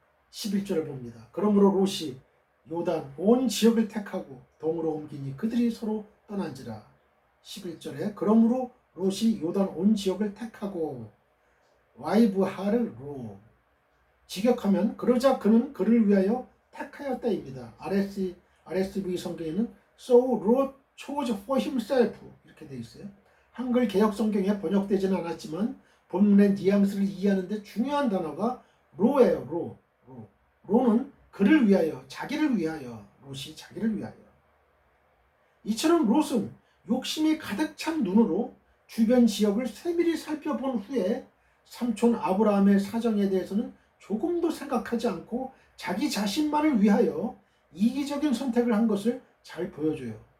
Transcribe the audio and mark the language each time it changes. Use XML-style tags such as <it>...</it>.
<ko>11절을 봅니다. 그러므로 롯이 요단 온 지역을 택하고 동으로 옮기니 그들이 서로 떠난지라. 11절에 그러므로 롯이 요단 온 지역을 택하고 와이브하를 로 직역하면 그러자 그는 그를 위하여 택하였다입니다.</ko> <en>RSV</en> <ko>성경에는</ko> <en>So Lot chose for himself</en> <ko>이렇게 되어 있어요. 한글 개역 성경에 번역되지는 않았지만 본문의 뉘앙스를 이해하는 데 중요한 단어가 로예요. 로는 그를 위하여, 자기를 위하여, 롯이 자기를 위하여. 이처럼 롯은 욕심이 가득 찬 눈으로 주변 지역을 세밀히 살펴본 후에 삼촌 아브라함의 사정에 대해서는 조금도 생각하지 않고 자기 자신만을 위하여 이기적인 선택을 한 것을 잘 보여줘요.</ko>